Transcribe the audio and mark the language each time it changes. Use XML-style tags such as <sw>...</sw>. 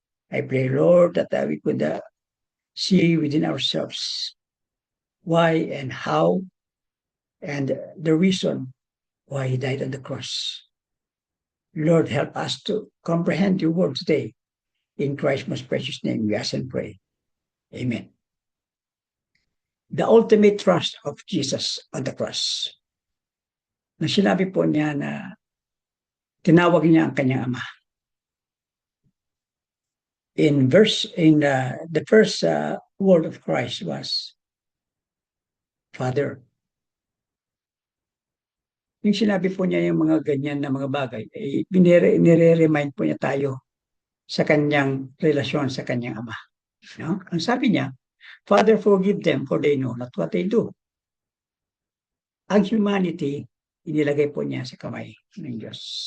<en>I pray, Lord, that we could see within ourselves why and how and the reason why he died on the cross. Lord, help us to comprehend your word today. In Christ's most precious name, we ask and pray. Amen. The ultimate trust of Jesus on the cross.</en> <tl>Na sinabi po niya na tinawag niya ang kanyang ama.</tl> <en>In the first word of Christ was Father.</en> <tl>Yung sinabi po niya yung mga ganyan na mga bagay, nire-remind po niya tayo sa kanyang relasyon sa kanyang ama. No? Ang sabi niya,</tl> <en>Father, forgive them for they know not what they do.</en> <tl>Ang humanity, inilagay po niya sa kamay ng Diyos.</tl>